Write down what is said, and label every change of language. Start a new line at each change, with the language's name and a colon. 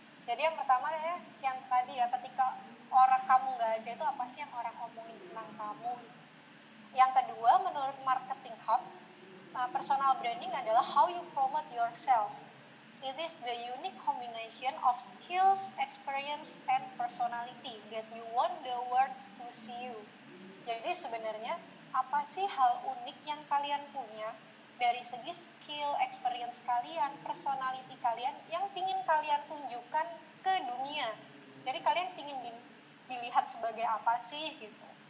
Indonesian: Jadi yang pertama ya, yang tadi ya, ketika orang kamu nggak ada itu apa sih yang orang omongin tentang kamu? Yang kedua, menurut Marketing Hub,
English: personal branding adalah how you promote yourself. It is the unique combination of skills, experience, and personality that you want the world to see you.
Indonesian: Jadi sebenarnya apa sih hal unik yang kalian punya dari segi skill, experience kalian, personality kalian yang ingin kalian tunjukkan ke dunia. Jadi kalian ingin dilihat sebagai apa sih gitu.